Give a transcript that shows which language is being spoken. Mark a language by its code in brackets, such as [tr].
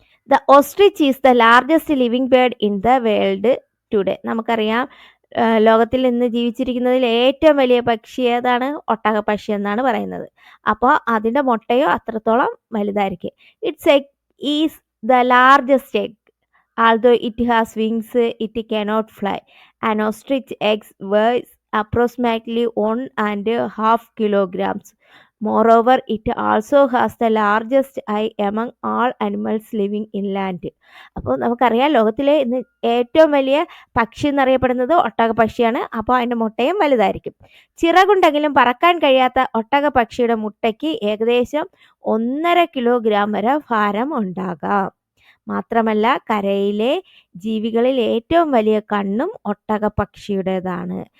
[en] The ostrich is the largest living bird in the world today. [ml] നമുക്കറിയാം, ലോകത്തിൽ ഇന്ന് ജീവിച്ചിരിക്കുന്നതിൽ ഏറ്റവും വലിയ പക്ഷി ഏതാണ്? ഒട്ടകപ്പക്ഷി എന്നാണ് പറയുന്നത്. അപ്പോൾ അതിൻ്റെ മുട്ടയോ അത്രത്തോളം വലുതായിരിക്കും. [en] Its egg is the largest egg. Although it has wings, it cannot fly. An ostrich egg weighs approximately 1.5 kilograms. Moreover, it also has the largest eye among all animals living inland. [ml] അപ്പോൾ നമുക്കറിയാം, ലോകത്തിലെ ഇന്ന് ഏറ്റവും വലിയ പക്ഷി എന്നറിയപ്പെടുന്നത് ഒട്ടകപ്പക്ഷിയാണ്. അപ്പോൾ അതിൻ്റെ മുട്ടയും വലുതായിരിക്കും. ചിറകുണ്ടെങ്കിലും പറക്കാൻ കഴിയാത്ത ഒട്ടകപ്പക്ഷിയുടെ മുട്ടയ്ക്ക് ഏകദേശം 1.5 കിലോഗ്രാം വരെ ഭാരം ഉണ്ടാകാം. മാത്രമല്ല, കരയിലെ ജീവികളിൽ ഏറ്റവും വലിയ കണ്ണും ഒട്ടകപ്പക്ഷിയുടേതാണ്.